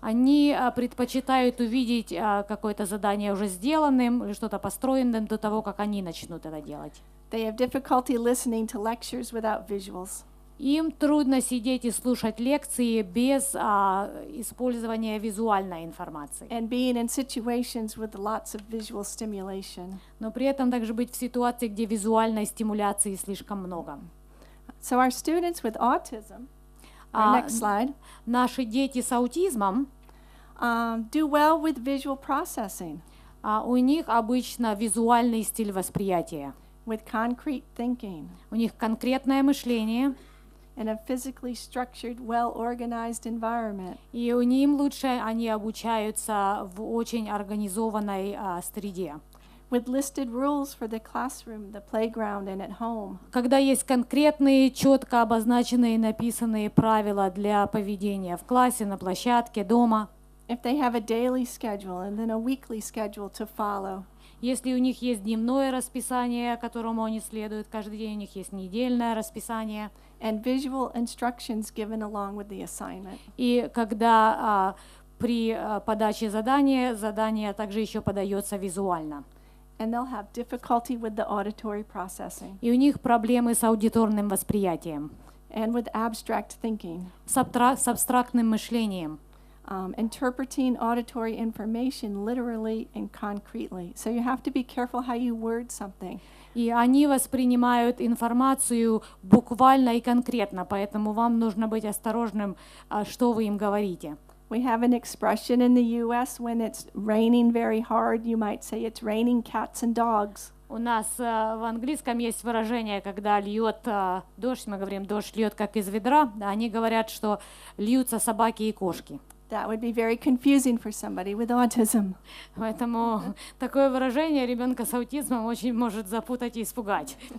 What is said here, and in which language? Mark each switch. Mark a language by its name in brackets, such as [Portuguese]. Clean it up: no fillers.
[Russian] Они предпочитают увидеть какое-то задание уже сделанным или что-то построенным до того, как они начнут это делать. [English] They have difficulty listening to lectures without visuals. [Russian] Им трудно сидеть и слушать лекции без использования визуальной информации. [English] And being in situations with lots of visual stimulation. [Russian] Но при этом также быть в ситуации, где визуальной стимуляции слишком много. [English] So our students with autism, next slide, [Russian] наши дети с аутизмом [English] do well with visual processing. [Russian] У них обычно визуальный стиль восприятия. [English] With concrete thinking. [Russian] У них конкретное мышление. [English] In a physically structured, well-organized environment. [Russian] И у них лучше они обучаются в очень организованной среде. [English] With listed rules for the classroom, the playground, and at home. [Russian] Когда есть конкретные, четко обозначенные и написанные правила для поведения в классе, на площадке, дома. [English] If they have a daily schedule and then a weekly schedule to follow. [Russian] Если у них есть дневное расписание, которому они следуют каждый день, у них есть недельное расписание. [English] And visual instructions given along with the assignment. [Russian] И когда при подаче задание также еще подается визуально. [English] And they'll have difficulty with the auditory processing. [Russian] И у них проблемы с аудиторным восприятием. [English] And with abstract thinking. [Russian] С абстрактным мышлением. [English] Interpreting auditory information literally and concretely. So you have to be careful how you word something. [Russian] И они воспринимают информацию буквально и конкретно, поэтому вам нужно быть осторожным, что вы им говорите. [English] We have an expression in the U.S. when it's raining very hard, you might say it's raining cats and dogs. [Russian] У нас в английском есть выражение, когда льет дождь, мы говорим, дождь льет как из ведра, а они говорят, что льются собаки и кошки. [English] That would be very confusing for somebody with autism. [Russian] Поэтому такое выражение ребенка с аутизмом очень может запутать и испугать.